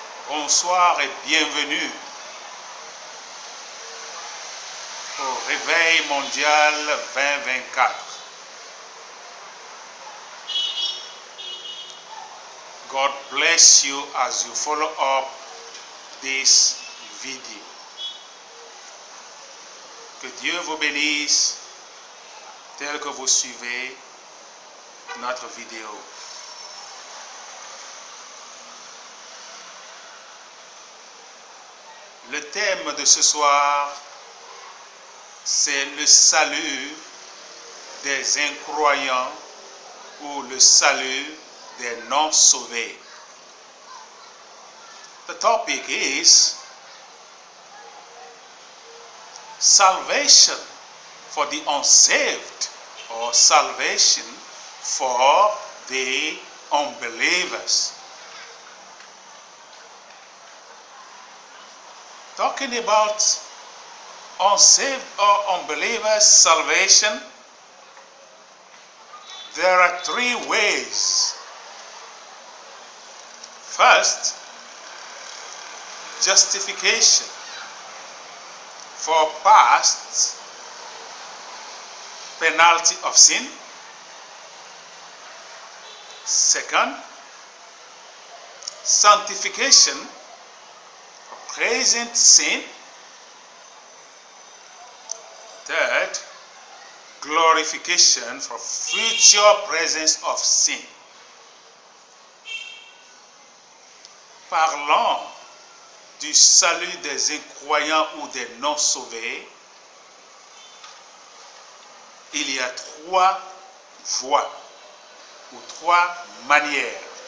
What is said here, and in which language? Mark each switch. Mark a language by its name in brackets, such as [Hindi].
[French] Bonsoir et bienvenue au Réveil mondial 2024. [English] God bless you as you follow up this video. [French] Que Dieu vous bénisse tel que vous suivez notre vidéo. Le thème de ce soir, c'est le salut des incroyants ou le salut des non-sauvés. [English] The topic is salvation for the unsaved or salvation for the unbelievers. Talking about unsaved or unbelievers salvation, there are three ways. First, justification for past penalty of sin. Second, sanctification for present sin. Third, glorification for future presence of sin. [French] Parlons du salut des incroyants ou des non-sauvés. Il y a trois voies ou trois manières.